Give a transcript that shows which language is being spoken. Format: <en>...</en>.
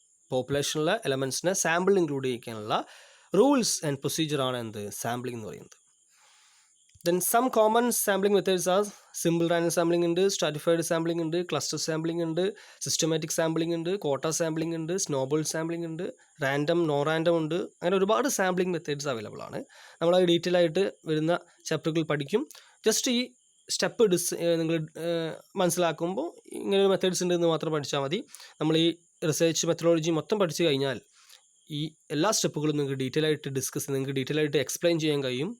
<ml>പോപ്പുലേഷനിലെ എലമെൻറ്റ്സിനെ sample include ചെയ്യിക്കാനുള്ള rules and പ്രൊസീജിയറാണ് എന്ത്, sampling എന്ന് പറയുന്നത്.</ml> <en>Then some common sampling methods are simple random sampling ഉണ്ട്, stratified sampling ഉണ്ട്, cluster sampling ഉണ്ട്, systematic sampling ഉണ്ട്, quota sampling ഉണ്ട്, snowball sampling ഉണ്ട്, random no random ഉണ്ട്.</en> <ml>അങ്ങനെ ഒരുപാട് സാമ്പിളിംഗ് മെത്തേഡ്സ് അവൈലബിൾ ആണ്. നമ്മൾ ഡീറ്റെയിൽ ആയിട്ട് വരുന്ന ചാപ്റ്ററുകൾ പഠിക്കും. ജസ്റ്റ് ഈ സ്റ്റെപ്പ് നിങ്ങൾ മനസ്സിലാക്കുമ്പോൾ ഇങ്ങനെ ഒരു മെത്തേഡ്സ് ഉണ്ടെന്ന് മാത്രം പഠിച്ചാൽ മതി. നമ്മൾ ഈ റിസർച്ച് മെത്തഡോളജി മൊത്തം പഠിച്ചു കഴിഞ്ഞാൽ ഈ എല്ലാ സ്റ്റെപ്പുകളും നിങ്ങൾക്ക് ഡീറ്റെയിൽ ആയിട്ട് നിങ്ങൾക്ക് ഡീറ്റെയിൽ ആയിട്ട് എക്സ്പ്ലെയിൻ ചെയ്യാൻ കഴിയും.</ml>